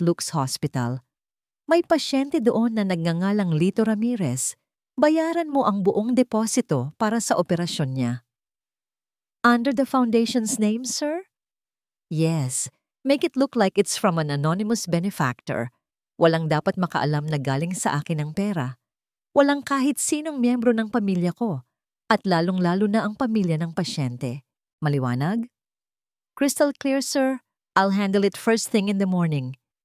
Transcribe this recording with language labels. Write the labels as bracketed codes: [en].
[tl] Luke's Hospital. May pasyente doon na nagngangalang Lito Ramirez. Bayaran mo ang buong deposito para sa operasyon niya. [en] Under the foundation's name, sir? Yes. Make it look like it's from an anonymous benefactor. [tl] Walang dapat makaalam na galing sa akin ang pera. Walang kahit sinong miyembro ng pamilya ko. At lalong-lalo na ang pamilya ng pasyente. Maliwanag? [en] Crystal clear, sir. I'll handle it first thing in the morning.